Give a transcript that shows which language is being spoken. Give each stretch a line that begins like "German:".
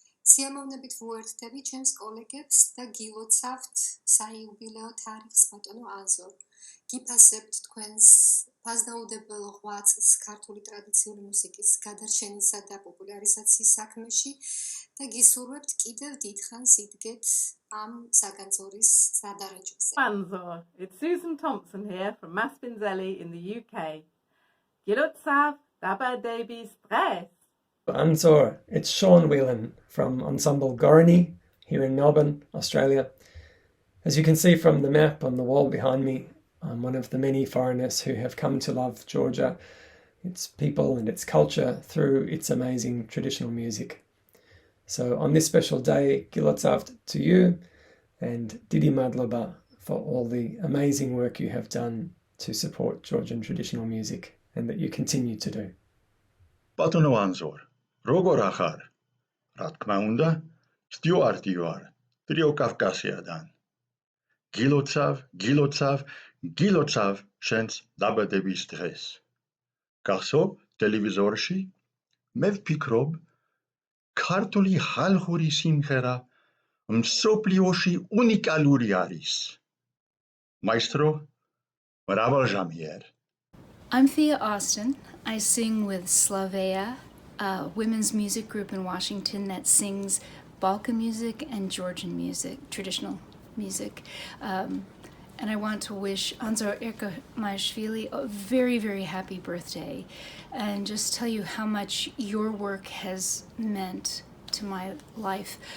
Georgian: სიამოვნებით ვუერთდები ჩემს კოლეგებს და გილოცავთ საიუბილეო თარიღს ბატონო ანზორ. გიფასებთ თქვენს ფასდაუდებელ ღვაწლს ქართული ტრადიციული მუსიკის გადარჩენისა და პოპულარიზაციის საქმეში და გისურვებთ კიდევ დიდხანს იდგეთ ამ საგანძურის სადარაჯოზე.
English: Anzor, it's Susan Thompson here from Maspinzelli in the UK.
Georgian: Gilotsav Daba Debi Stress.
English: Anzor, it's Sean Whelan from Ensemble Gorani here in Melbourne, Australia. As you can see from the map on the wall behind me, I'm one of the many foreigners who have come to love Georgia, its people and its culture through its amazing traditional music. So on this special day,
Georgian: Gilotsav
English: to you and
Georgian: Didi Madloba
English: for all the amazing work you have done to support Georgian traditional music and that you continue to do.
Georgian: Batono Anzor, Rogor Achar, რა თქმა უნდა, სტიუარტი ვარ, ტრიო კავკასიადან. გილოცავ შენს დაბადების დღეს. გახსოვ ტელევიზორში მე ვფიქრობ ქართული ხალხური სიმღერა მსოფლიოში უნიკალური არის. Maestro, მრავალჟამიერ.
English: I'm Thea Austin. I sing with Slavea, a women's music group in Washington that sings Balkan music and Georgian music, traditional music. And I want to wish Anzor Erkomaishvili a very, very happy birthday and just tell you how much your work has meant to my life.